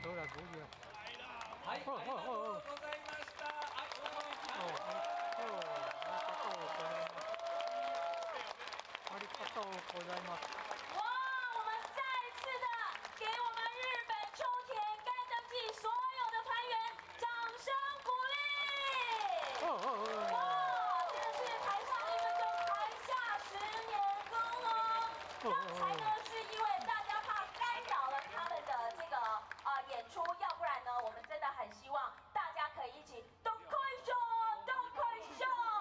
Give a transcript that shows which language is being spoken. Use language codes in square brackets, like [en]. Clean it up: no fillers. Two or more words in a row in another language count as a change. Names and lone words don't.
[ja] 無理や。はい、ありがとうございました。はい、お願いします。ありがとうございます。 [zh] 哇，我们再次的给我们日本秋田干灯季所有的团员掌声鼓励。哇，真的是台上1分钟，台下10年功哦。刚才呢是因为大家怕干扰了他们的这个演出，要不然呢我们真的很希望大家可以一起都可以秀，都可以秀。